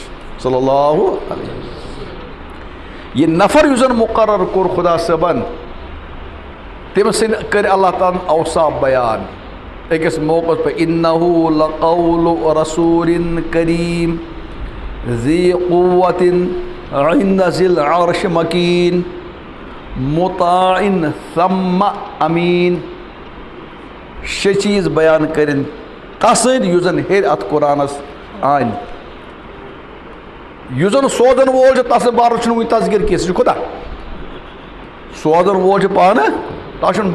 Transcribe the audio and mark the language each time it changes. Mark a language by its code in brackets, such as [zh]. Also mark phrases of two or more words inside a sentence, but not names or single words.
[ar] صلی اللہ علیہ وسلم [ks] یہِ نفر یُس زن مُقرر کوٚر خدا صٲبن تٔمۍ سٕنٛدۍ کٔرۍ اللہ تعالیٰ ہن اوصاف بیان أکِس موقعس پٮ۪ٹھ [ar] اِنہُ لقول رسوٗلٍ کریٖم ذی قوۃ عند ذی العرش مکین مطاع ثم امین [ks] 6 چیٖز بیان کٔرِنۍ تسٕنٛدۍ یُس زن ہیٚرِ اتھ قرآنس آنہِ یُس زن سوزن وول چھُ تس بارس چھُنہٕ وُنہِ تذکر کینٛہہ سُہ چھُ خۄدا سوزن وول چھُ پانہٕ تتھ چھُنہٕ